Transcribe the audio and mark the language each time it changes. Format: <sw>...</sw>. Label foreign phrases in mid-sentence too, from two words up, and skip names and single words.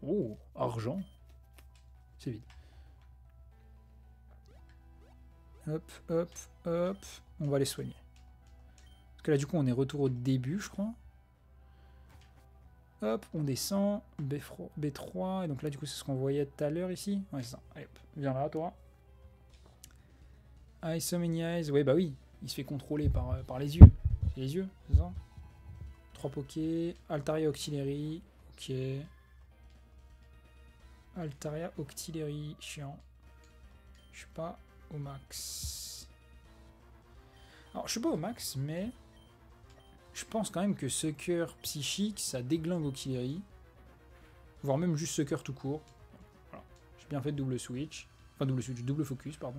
<fr>Oh, argent. C'est vide. Hop, hop, hop. On va les soigner. Parce que là, du coup, on est retour au début, je crois. Hop, on descend. B3. Et donc là, du coup, c'est ce qu'on voyait tout à l'heure ici. Ouais, c'est ça. Allez, hop. Viens là, toi.</fr> <en>Eyes, so many eyes.</en> <fr>Ouais, bah oui. Il se fait contrôler par les yeux. C'est les yeux, c'est ça? 3 pokés. Altaria Octillery. Ok. Altaria Octillery. Chiant. Je suis pas au max. Alors, je suis pas au max, mais je pense quand même que Sucker psychique, ça déglingue Octillery. Voire même juste Sucker tout court. Voilà. J'ai bien fait</fr> <en>double switch.</en> <fr>Enfin,</fr> <en>double switch, double focus,</en> <fr>pardon.</fr>